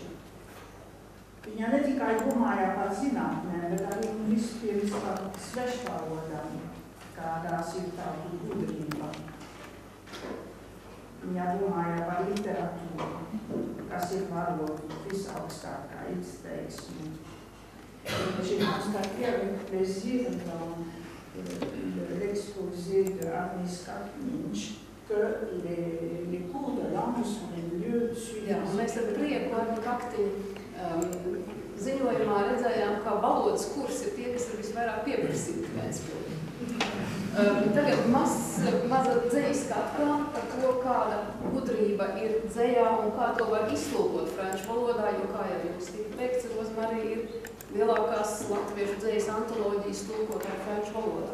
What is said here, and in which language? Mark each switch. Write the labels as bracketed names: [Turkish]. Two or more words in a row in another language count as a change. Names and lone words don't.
[Latvian] Viņa ne tikai domāja par zinātnēm, bet arī vispirms par svešvalodām, kādās ir tādu gudrība. Viņa domāja par literatūru, kas ir valodu visaugstākā izteiksme. [French] J'ai constaté avec plaisir dans l'exposé de Agnes Katniņš que les cours de langue sont les mieux suivis. [Latvian] Mēs ar prieku Katniņu ziņojumā redzējām, ka valodas kurs ir tie, kas ir visvairāk pieprasīti Vēnspilī. Tagad maza dzejiska atklāma par to, kāda gudrība ir dzejā un kā to var iztulkot franču valodā, jo, kā jau jums tika teikts, Rozmarija ir lielākās latviešu dzejas antoloģijas tulkotā franču valodā.